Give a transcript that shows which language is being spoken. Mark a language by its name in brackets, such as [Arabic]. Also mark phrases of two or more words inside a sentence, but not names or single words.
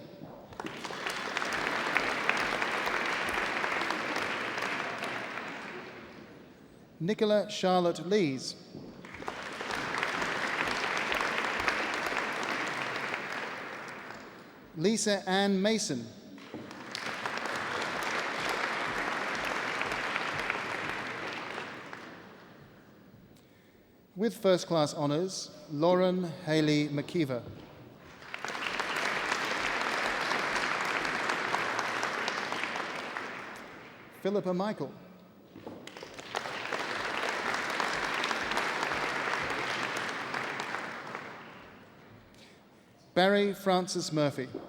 [English] Nicola Charlotte Lees. Lisa Ann Mason. With first-class honours, Lauren Haley McKeever. Philippa Michael. Barry Francis Murphy.